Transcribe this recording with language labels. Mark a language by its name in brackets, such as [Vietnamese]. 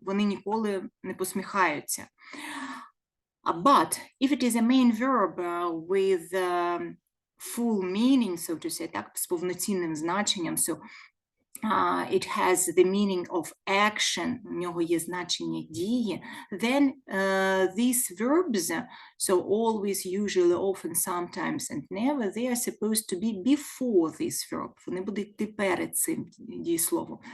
[Ukrainian] Вони ніколи не посміхаються. [English] But if it is a main verb with full meaning, so to say, [Ukrainian] так, з повноцінним значенням, [English] so it has the meaning of action, [Ukrainian] у нього є значення дії, [English] then these verbs, so always, usually, often, sometimes, and never, they are supposed to be before this verb. [Ukrainian] Вони будуть йти перед цим дієсловом.